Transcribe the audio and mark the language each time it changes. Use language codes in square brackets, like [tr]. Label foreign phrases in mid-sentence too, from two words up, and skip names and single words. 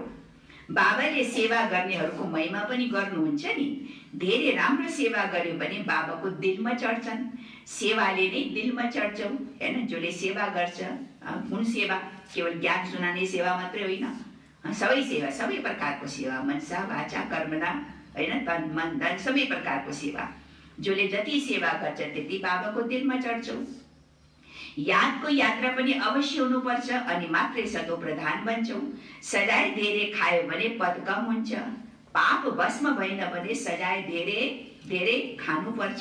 [ne] बाबाले सेवा गर्नेहरूको महिमा पनि गर्नुहुन्छ नि। धेरै राम्रो सेवा गर्यो भने बाबाको दिलमा चढ्छन्। सेवाले नै दिलमा चढ्छौ हैन। जसले सेवा गर्छ, कुन सेवा? केवल ज्ञान सुनाउने सेवा मात्रै होइन, सबै सेवा, सबै प्रकारको सेवा, [sa] मनसा वाचा कर्मणा [ne] हैन, तन मन धन सबै प्रकारको सेवा। जसले जति सेवा गर्छ त्यति बाबाको दिलमा चढ्छौ। यादको यात्रा पनि अवश्य हुनुपर्छ अनि मात्रै सतो प्रधान बन्छौ। सजाय धेरै खायो भने पद कम हुन्छ। पाप भस्म भएन भने सजाय धेरै खानुपर्छ।